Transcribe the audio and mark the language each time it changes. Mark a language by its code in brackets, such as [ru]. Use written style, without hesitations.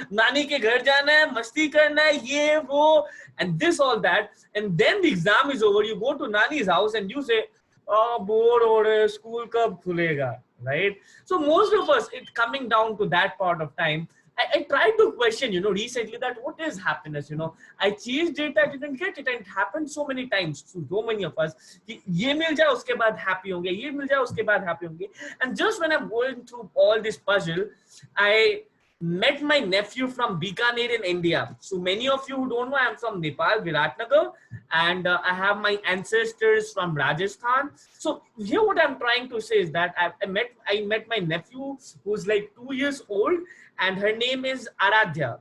[hi] नानी के घर जाना है, मस्ती करना है, ये वो, [en] and this all that, and then the exam is over. You go to Nani's house and you say, oh, bored [hi] हो रहे, [en] school [hi] कब खुलेगा, [en] right? So most of us, it's coming down to that part of time. I tried to question, you know, recently that what is happiness, you know. I chased it, I didn't get it, and it happened so many times to so many of us. [hi] कि ये मिल जाए उसके बाद happy होंगे, ये मिल जाए उसके बाद happy होंगे. [en] And just when I'm going through all this puzzle, I met my nephew from Bikaner in India. So many of you who don't know, I'm from Nepal, Viratnagar, and I have my ancestors from Rajasthan. So here what I'm trying to say is that I met my nephew who's like 2 years old, and her name is Aradhya.